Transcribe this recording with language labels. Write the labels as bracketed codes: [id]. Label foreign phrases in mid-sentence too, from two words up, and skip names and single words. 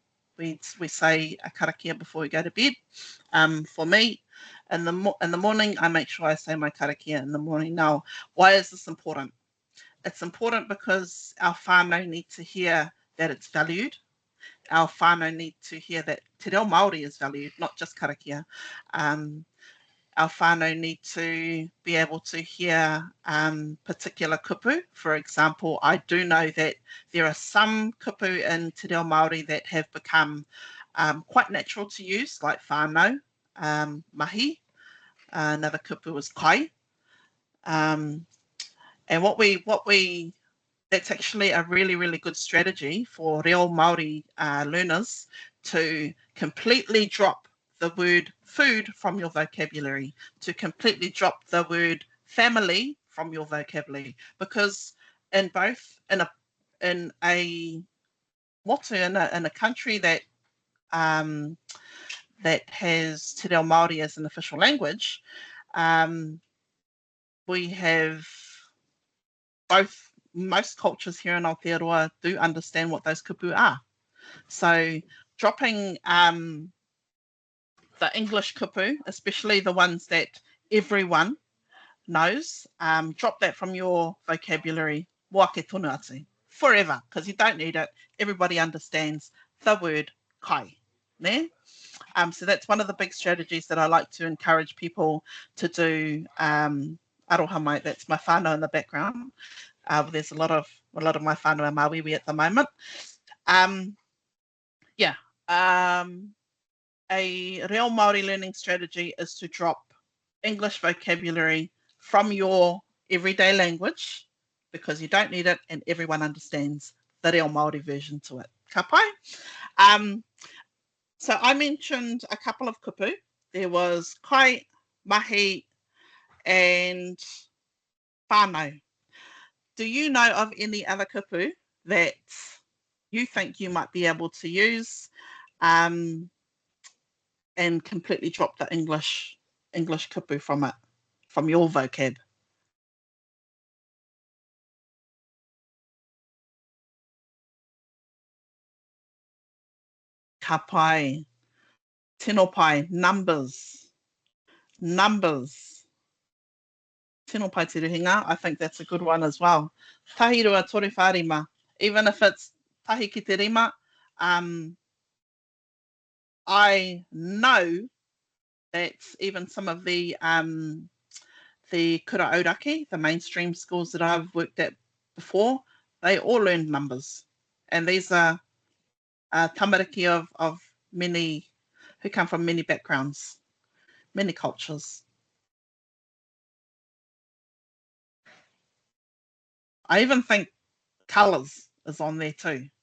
[en] We say a karakia before we go to bed. For me, in the morning, I make sure I say my karakia in the morning. Now, why is this important? It's important because our whānau need to hear that it's valued. Our whānau need to hear that [mi] te reo Māori [en] is valued, not just karakia. Our whānau need to be able to hear particular kupu. For example, I do know that there are some kupu in [mi] te reo Māori [en] that have become quite natural to use, like whānau, mahi. Another kupu is kai. And that's actually a really, really good strategy for [mi] reo Māori [en] learners to completely drop the word food from your vocabulary, to completely drop the word family from your vocabulary, because in a motu, in a country that has [mi] te reo Māori [en] as an official language, we have most cultures here in Aotearoa do understand what those kupu are. So dropping the English kupu, especially the ones that everyone knows, drop that from your vocabulary, [mi] wake tonu atu, [en] forever, because you don't need it. Everybody understands the word kai. Ne? So that's one of the big strategies that I like to encourage people to do. [mi] Aroha mai, [en] that's my whānau in the background. There's a lot of my whānau Māori at the moment. A real Māori learning strategy is to drop English vocabulary from your everyday language, because you don't need it and everyone understands the real Māori version to it. [mi] Ka pai? [en] So I mentioned a couple of kupu. There was kai, mahi, and whānau. Do you know of any other kupu that you think you might be able to use and completely drop the English kupu from it, from your vocab? [mi] Ka pai, tino pai, numbers. Tino pai te ruhinga, [en] I think that's a good one as well. [mi] Tahi rua tori whārima, [en] even if it's [mi] tahi ki te rima, [en] I know that even some of the [mi] kura auraki, [en] the mainstream schools that I've worked at before, they all learned numbers. And these are tamariki of many, who come from many backgrounds, many cultures. I even think colours is on there too.